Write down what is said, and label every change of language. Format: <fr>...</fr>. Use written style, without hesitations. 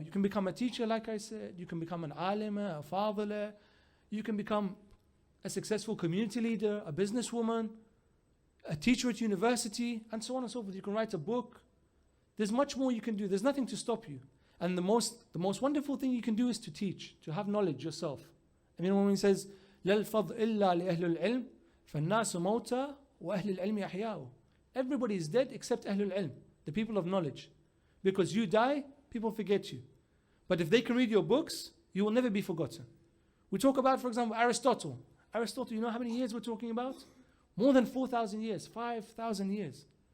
<en>You can become a teacher, like I said. You can become an alima, a fadila. You can become a successful community leader, a businesswoman, a teacher at university, and so on and so forth. You can write a book. There's much more you can do. There's nothing to stop you. And the most wonderful thing you can do is to teach, to have knowledge yourself. I mean, when he says,</en> <ar>لَا الْفَضْلِ إِلَّا لِأَهْلِ الْعِلْمِ فَالنَّاسُ مَوْتَى وَأَهْلِ الْعِلْمِ أَحْيَاءُ.</ar> <en>Everybody is dead except Ahlul Ilm, the people of knowledge. Because you die, people forget you. But if they can read your books, you will never be forgotten. We talk about, for example, Aristotle. Aristotle, you know how many years we're talking about? More than 4,000 years, 5,000 years.</en>